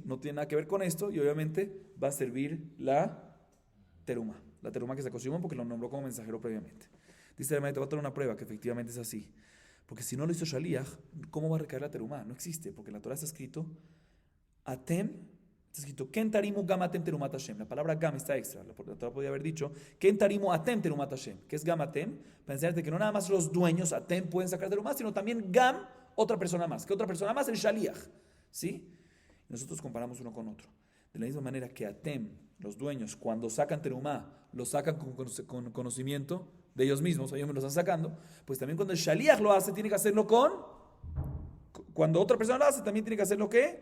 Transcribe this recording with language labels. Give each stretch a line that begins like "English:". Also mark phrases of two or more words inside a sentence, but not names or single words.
Spanish: No tiene nada que ver con esto y obviamente va a servir la teruma que sacó Shimón porque lo nombró como mensajero previamente. Dice la Gemara, te voy a dar una prueba que efectivamente es así. Porque si no lo hizo Shaliach, ¿cómo va a recaer la teruma? No existe, porque en la Torah está escrito Atem, está escrito
Hebrew: כן תרימו גם אתם תרומת השם.
Spanish: La palabra gam está extra. La Torah podría haber dicho
Hebrew: כן תרימו אתם תרומת השם.
Spanish: ¿Qué es
Hebrew: גם אתם?
Spanish: Para enseñarte que no nada más los dueños atem pueden sacar teruma, sino también gam, otra persona más. ¿Qué otra persona más? El Shaliach. ¿Sí? Nosotros comparamos uno con otro. De la misma manera que atem, los dueños, cuando sacan teruma, lo sacan con conocimiento de ellos mismos, ellos me lo están sacando, pues también cuando el shaliach lo hace, tiene que hacerlo cuando otra persona lo hace, también tiene que hacerlo ¿qué?